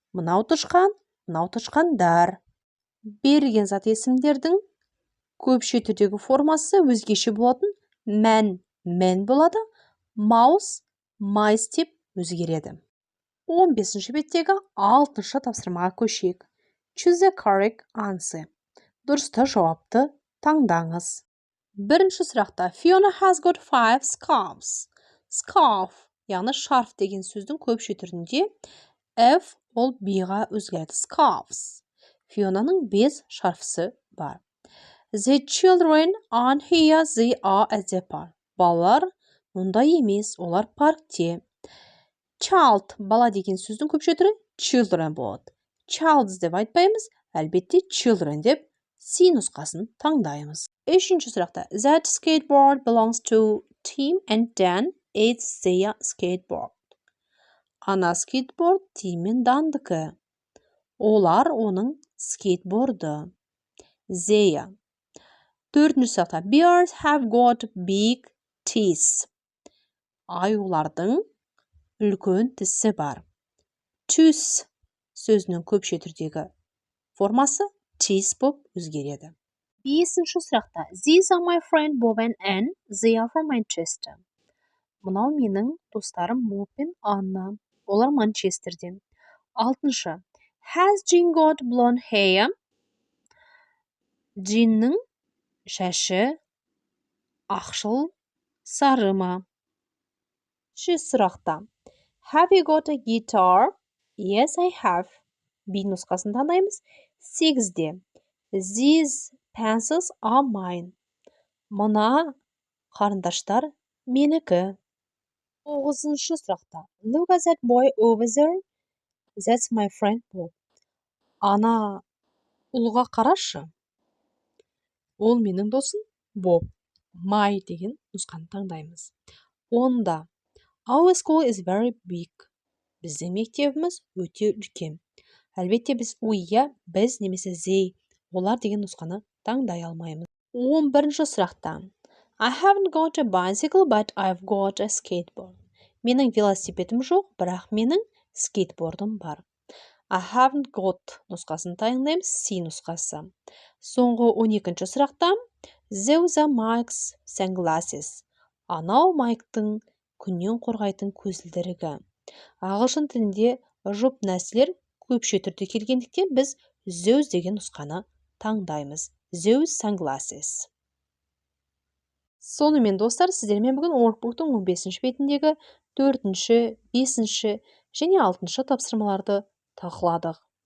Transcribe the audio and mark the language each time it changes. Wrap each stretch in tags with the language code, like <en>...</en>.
<kk>Мынау тышқан, мынау тышқандар. Берілген зат есімдердің көпше түрдегі формасы өзгеше болатын man болады. Mouse, mice деп өзгереді. 15-ші беттегі 6-шы тапсырмаға көшейік.</kk> <en>Choose the correct answer.</en> <kk>Дұрысты жауапты таңдаңыз.</kk> <en>Бірінші сұрақта Fiona has got 5 scarves.</en> <kk>Scarf, яғни шарф деген сөздің көпше түрінде F ол B-ға өзгереді. Scarves. Фионаның 5 шарфысы бар.</kk> <en>The children aren't here, they are at the park.</en> <kk>Балалар мұнда емес, олар паркте. Child, бала деген сөздің көпше түрі children болады. Childs деп айтпаймыз, әлбетте children деп C нұсқасын таңдаймыз. Үшінші сұрақта.</kk> <en>That skateboard belongs to Tim and Dan.</en> <kk>It's their skateboard. Ана скейтборд Тим мен Дандікі. Олар оның скейтборды. Their. Төртінші сұрақта.</kk> <en>Bears have got big teeth.</en> <kk>Аюлардың үлкен тісі бар. Tooth сөзінің көпше түрдегі формасы teeth болып өзгереді. Бесінші сұрақта.</kk> <en>These are my friend Bob and Anne. They are from Manchester.</en> <kk>Мынау менің достарым Боб пен Анна.</kk> <en>Олар Манчестерден. Алтыншы. Has Jean got blonde hair?</en> <kk>Джиннің шашы ақшыл сары ма?</kk> <en>Үшінші сұрақта. Have you got a guitar? Yes, I have.</en> <kk>B нұсқасын таңдаймыз. 8-де. These pencils are mine. Мына қарындаштар менікі. 9-шы сұрақта.</kk> <en>Look at that boy over there. That's my friend Bob. Ана ұлға қарашы.</en> <kk>Ол менің досым Bob. My деген нұсқаны таңдаймыз.</kk> <en>10-да. Our school is very big.</en> <kk>Біздің мектебіміз өте үлкен. Әлбетте біз біз немесе they, олар деген нұсқаны таңдай алмаймыз. 11-ші сұрақта.</kk> <en>I haven't got a bicycle, but I've got a skateboard.</en> <kk>Менің велосипедім жоқ, бірақ менің скейтбордым бар. I haven't got нұсқасын таңдаймыз, C нұсқасы.</kk> <en>Соңғы 12-ші сұрақта Those are Mike's sunglasses.</en> <kk>Анау Майктың күннен қорғайтын көзілдірігі. Ағылшын тілінде жұп нәрселер көпше түрде келгендіктен біз those деген нұсқаны таңдаймыз.</kk> <en>Those sunglasses.</en> <kk>Сонымен достар, сіздермен бүгін workbook'тың 15-ші бетіндегі 4-ші, 5-ші және 6-шы тапсырмаларды талқыладық.</kk>